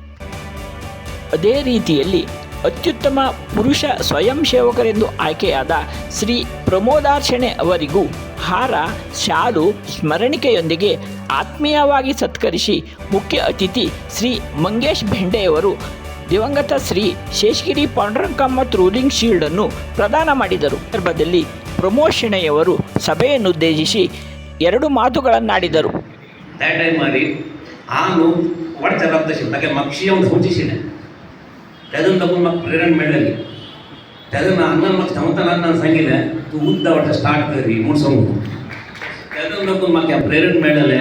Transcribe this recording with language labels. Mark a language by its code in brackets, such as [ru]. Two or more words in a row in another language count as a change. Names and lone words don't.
[kn] ಅದೇ ರೀತಿಯಲ್ಲಿ ಅತ್ಯುತ್ತಮ ಪುರುಷ ಸ್ವಯಂ ಸೇವಕರೆಂದು ಆಯ್ಕೆಯಾದ ಶ್ರೀ ಪ್ರಮೋದಾರ್ಚನೆ ಅವರಿಗೂ ಹಾರ, ಶಾಲು, ಸ್ಮರಣಿಕೆಯೊಂದಿಗೆ ಆತ್ಮೀಯವಾಗಿ ಸತ್ಕರಿಸಿ ಮುಖ್ಯ ಅತಿಥಿ ಶ್ರೀ ಮಂಗೇಶ್ ಬೆಂಡೆಯವರು ದಿವಂಗತ ಶ್ರೀ ಶೇಷಗಿರಿ ಪಾಂಡುರಂಗ ಮತ್ತು ರೂಲಿಂಗ್ ಶೀಲ್ಡನ್ನು ಪ್ರದಾನ ಮಾಡಿದರು. ಸಂದರ್ಭದಲ್ಲಿ ಪ್ರಮೋಷಣೆಯವರು ಸಭೆಯನ್ನುದ್ದೇಶಿಸಿ 2 ಮಾತುಗಳನ್ನಾಡಿದರು. [kok] त्या टायमार हांव वाडच्या तशें ताका म्हाका येवन सोंचिशिल्लें तेदून लागून म्हाका प्रेरणा मेळ्ळी. तेदून हांगां म्हाका सांगतना सांगिल्लें तूं उद्दा वाटा स्टार्ट कर म्हूण सांगून तेदून लागून म्हाका प्रेरणा मेळ्ळें.